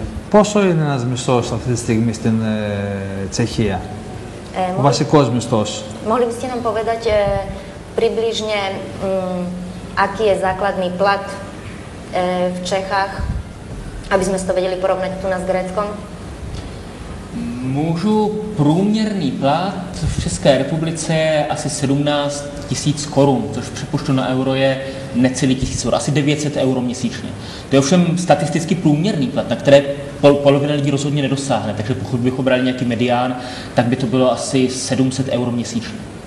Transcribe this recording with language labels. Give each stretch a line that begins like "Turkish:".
Greek: Πόσο είναι ένας μισθός αυτή τη στιγμή στην Τσεχία, ο βασικός μισθός?
Slovak: Mohli by ste nám povedať približne, aký je základný plat v Čechách, aby sme si to vedeli porovnať tu na s Gréckom?
Czech: Můžu. Průměrný plat v České republice je asi 17 000 korun, což přepočtu na euro je necelý 1000 euro, asi 900 euro měsíčně. To je ovšem statisticky průměrný plat, na které polovina lidí rozhodně nedosáhne, takže pokud bychom brali nějaký medián, tak by to bylo asi 700 euro měsíčně.